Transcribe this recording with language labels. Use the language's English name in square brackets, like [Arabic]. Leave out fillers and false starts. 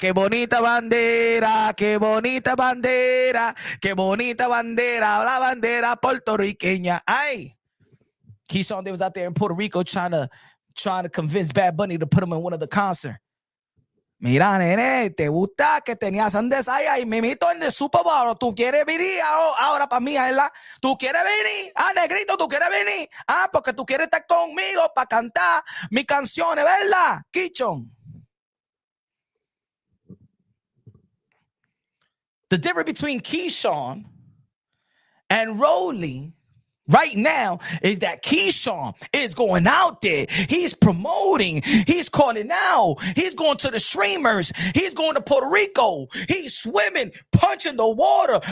[Spanish] Que bonita bandera, que bonita bandera, que bonita bandera, la bandera puertorriqueña. Ay. [English] Keyshawn Davis out there in Puerto Rico trying to convince Bad Bunny to put him in one of the concerts. [Spanish] Mira, nene, te gusta que tenías andes ahí, mimito en el Super Bowl. Tú quieres venir ahora para mí, ¿verdad? Tú quieres venir, negrito, tú quieres venir. Porque tú quieres estar conmigo para cantar mis canciones, ¿verdad, Keyshawn? [English] The difference between Keyshawn and Rolly right now is that Keyshawn is going out there. He's promoting. He's calling out. He's going to the streamers. He's going to Puerto Rico. He's swimming, punching the water.